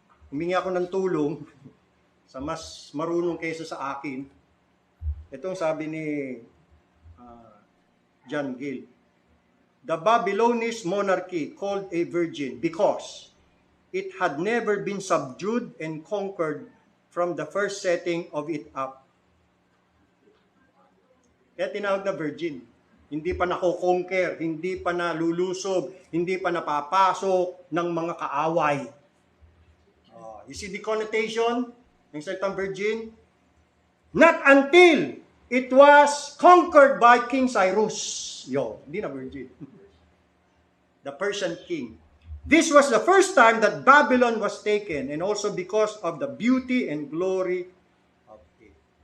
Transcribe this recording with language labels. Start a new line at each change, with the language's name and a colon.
Filipino: Humingi ako ng tulong sa mas marunong kaysa sa akin. Itong sabi ni John Gill.
English: The Babylonish monarchy called a virgin because it had never been subdued and conquered from the first setting of it up.
Filipino: Kaya tinawag na virgin. Hindi pa nako-conquer, hindi pa nalulusob, hindi pa napapasok ng mga kaaway.
English: You see the connotation
Filipino: ng salitang
English: virgin? Not until it was conquered by King Cyrus.
Filipino: Hindi na virgin.
English: The Persian king. This was the first time that Babylon was taken, and also because of the beauty and glory of it.